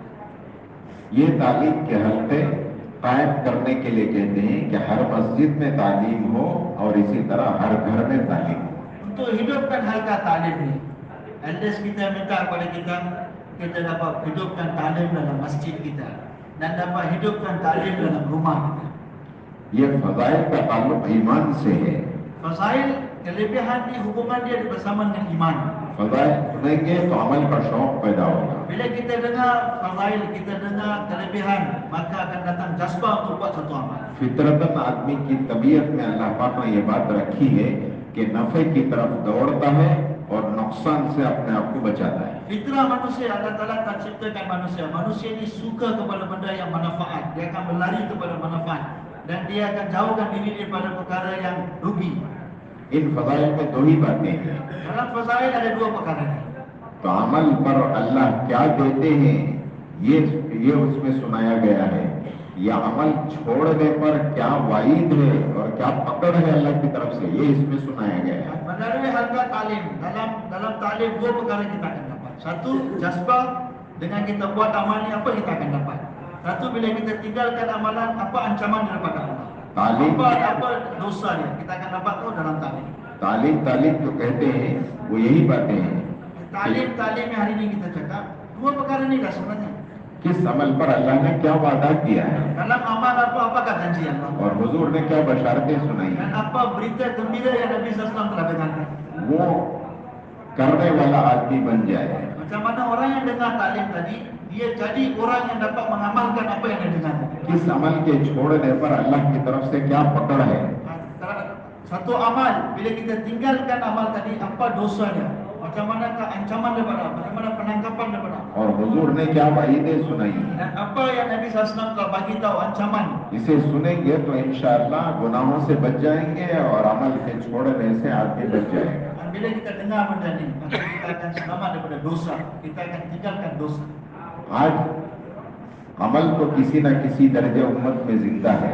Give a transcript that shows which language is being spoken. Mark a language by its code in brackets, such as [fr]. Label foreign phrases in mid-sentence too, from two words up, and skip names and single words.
[hi] ये तालीम के हफ्ते कायम करने के लिए कहते हैं कि हर मस्जिद में तालीम हो और इसी तरह हर घर में तालीम हो. [ms] Untuk hidupkan halqa talim ini, elders kita minta kepada kita dapat hidupkan talim dalam masjid kita dan dapat hidupkan talim dalam rumah kita. [hi] ये फजाइल का ताल्लुक ईमान से है. [ms] Fazail, kelebihan ni hubungan dia bersama dengan iman. [hi] फजाइल सुनेंगे तो अमल का शौक पैदा होगा. [ms] Bila kita dengar fazail, kita dengar kelebihan, maka akan datang jazba untuk buat satu amal. [hi] फितरतन आदमी की तबीयत में अल्लाह पाक ने ये बात रखी है कि नफे की तरफ दौड़ता है और नुकसान से अपने आप को बचाता है. [ms] Fitrah manusia, Allah Ta'ala tak ciptakan manusia. Manusia ini suka kepada benda yang manfaat. Dia akan berlari kepada manfaat. Dan dia akan jauhkan diri daripada perkara yang rugi. [hi] इन फजाइल में दो ही बातें हैं. [ms] Dalam fazail ada dua perkara ni. [hi] तो अमल पर अल्लाह क्या देते हैं ये उसमें सुनाया गया है. या अमल छोड़ने पर क्या वाइद है और क्या पकड़ है अल्लाह की तरफ से, ये इसमें सुनाया गया है. [ms] Melalui halqa talim, dalam talim dua perkara kita akan dapat. Satu, jazba, dengan kita buat amal ni apa kita akan dapat. Satu, bila kita tinggalkan amalan, apa ancaman daripada Allah. [hi] तालीम [ms] Apa dosa dia kita akan dapat tu dalam talim. [hi] तालीम जो कहते हैं वो यही बातें हैं. [ms] Talim yang hari ini kita cakap, dua perkara ni dah sebenarnya. [hi] किस अमल पर अल्लाह ने क्या वादा किया है [ms] Dalam amal apakah janji Allah. [hi] और हुजूर ने क्या बशारतें सुनाई [ms] Dan [hi] हैं, [ms] apa berita gembira yang Nabi SAW telah dengarkan. [hi] वो करने वाला आदमी बन जाए. [ms] Macam mana orang yang dengar talim tadi, dia jadi orang yang dapat mengamalkan apa yang dia dengar. [hi] किस अमल के छोड़ने पर अल्लाह की तरफ से क्या पकड़ है. [ms] Satu amal, bila kita tinggalkan amal tadi, apa dosanya? Macam manakah ancaman daripada Allah? Bagaimana penangkapan daripada Allah? [hi] और हुजूर ने क्या वाइदें सुनाई हैं. [ms] Dan apa yang Nabi SAW telah bagi tahu ancaman. [hi] इसे सुनेंगे तो इंशाअल्लाह गुनाहों से बच जाएंगे और अमल के छोड़ने से आदमी बच जाएगा. [ms] Dan bila kita dengar benda ni, maka kita akan selamat daripada dosa. Kita akan tinggalkan dosa. [hi] आज अमल तो किसी न किसी दर्जे उम्मत में जिंदा है.